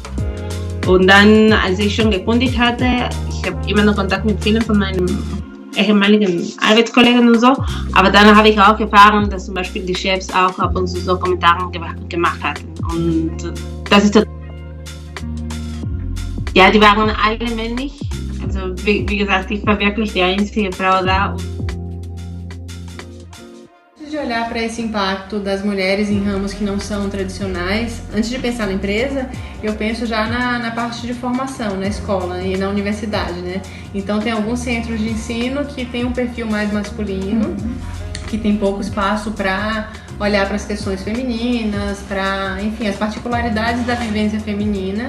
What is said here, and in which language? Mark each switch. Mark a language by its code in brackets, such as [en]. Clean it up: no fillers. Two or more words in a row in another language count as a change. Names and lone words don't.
[de] Und dann, als ich schon gekündigt hatte, ich habe immer noch Kontakt mit vielen von meinen ehemaligen Arbeitskollegen und so. Aber dann habe ich auch erfahren, dass zum Beispiel die Chefs auch ab und zu so Kommentare gemacht hatten. Und das ist ja, die waren alle männlich. Also wie gesagt, ich war wirklich die einzige Frau da. [pt] De olhar para esse impacto das mulheres em ramos que não são tradicionais, antes de pensar na empresa, eu penso já na parte de formação, na escola e na universidade, né? Então tem alguns centros de ensino que tem um perfil mais masculino, que tem pouco espaço para olhar para as questões femininas, para, enfim, as particularidades da vivência feminina.